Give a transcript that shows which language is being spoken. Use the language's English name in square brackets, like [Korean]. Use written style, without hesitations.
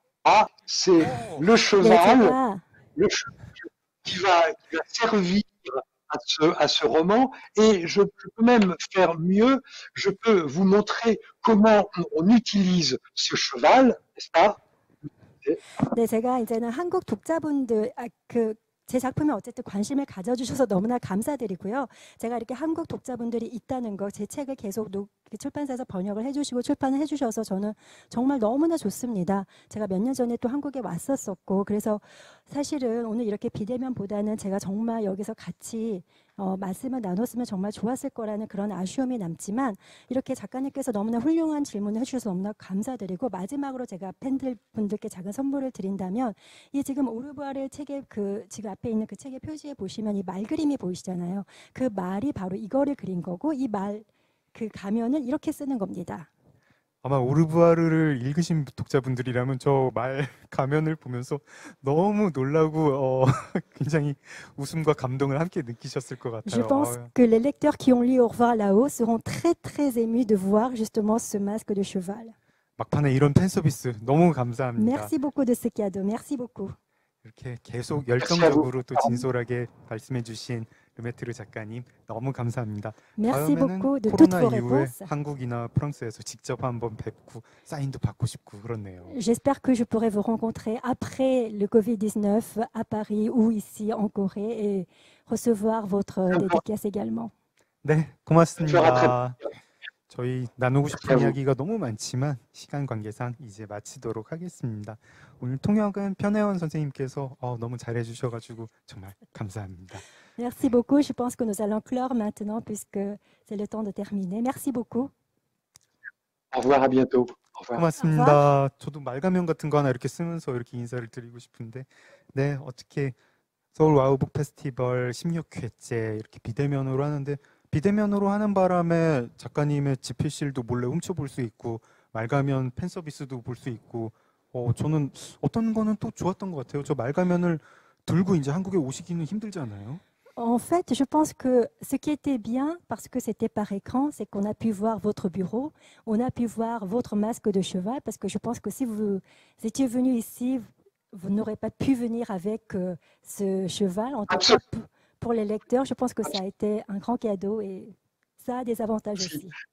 [French] Ah, c'est le cheval. Qui va servir à ce roman et je peux même faire mieux, je peux vous montrer comment on utilise ce cheval, n'est-ce pas? [Korean] 네, 제가 이제는 한국 독자분들 제 작품에 어쨌든 관심을 가져주셔서 너무나 감사드리고요. 제가 이렇게 한국 독자분들이 있다는 거, 제 책을 계속 출판사에서 번역을 해주시고 출판을 해주셔서 저는 정말 너무나 좋습니다. 제가 몇 년 전에 또 한국에 왔었었고 그래서 사실은 오늘 이렇게 비대면보다는 제가 정말 여기서 같이 말씀을 나눴으면 정말 좋았을 거라는 그런 아쉬움이 남지만 이렇게 작가님께서 너무나 훌륭한 질문을 해주셔서 너무나 감사드리고 마지막으로 제가 팬들분들께 작은 선물을 드린다면 이 지금 오르부아르 책의 지금 앞에 있는 그 책의 표지에 보시면 이 말 그림이 보이시잖아요. 그 말이 바로 이거를 그린 거고 이 말 그 가면을 이렇게 쓰는 겁니다. 아마 오르부아르를 읽으신 독자분들이라면 저 말 가면을 보면서 너무 놀라고 굉장히 웃음과 감동을 함께 느끼셨을 것 같아요. [French] Je pense que les lecteurs qui ont lu Au revoir là-haut seront très très émus de voir justement ce masque de cheval. [Korean] 막판에 이런 팬 서비스 너무 감사합니다. [French] Merci beaucoup de ce cadeau. Merci beaucoup. [Korean] 이렇게 계속 열정적으로 또 진솔하게 말씀해 주신 르메트르 작가님 너무 감사합니다. [French] Merci [Korean] 다음에는 [French] beaucoup de toutes [Korean] 코로나 [French] vos [Korean] 이후에 [French] réponses. [Korean] 한국이나 프랑스에서 직접 한번 뵙고 사인도 받고 싶고 그렇네요. [French] J'espère que je pourrai vous rencontrer après le Covid-19 à Paris ou ici en Corée et recevoir votre dédicace également. [Korean] 네, 고맙습니다. 저희 나누고 싶은 이야기가 너무 많지만 시간 관계상 이제 마치도록 하겠습니다. 오늘 통역은 편혜원 선생님께서 너무 잘해주셔가지고 정말 감사합니다. [French] Merci beaucoup. Je pense que nous allons clore maintenant puisque c'est le temps de terminer. Merci beaucoup. Au revoir, à bientôt. Au revoir. [Korean] 고맙습니다. 저도 말가면 같은 거 하나 이렇게 쓰면서 이렇게 인사를 드리고 싶은데, 네, 어떻게 서울 와우북 페스티벌 16회째 이렇게 비대면으로 하는데, 비대면으로 하는 바람에 작가님의 집필실도 몰래 훔쳐볼 수 있고, 말가면 팬 서비스도 볼 수 있고, 저는 어떤 거는 또 좋았던 것 같아요. 저 말가면을 들고 이제 한국에 오시기는 힘들잖아요. [French] En fait, je pense que ce qui était bien, parce que c'était par écran, c'est qu'on a pu voir votre bureau, on a pu voir votre masque de cheval, parce que je pense que si vous étiez venu ici, vous n'aurez pas pu venir avec ce cheval. En tout cas, pour les lecteurs, je pense que ça a été un grand cadeau et ça a des avantages aussi.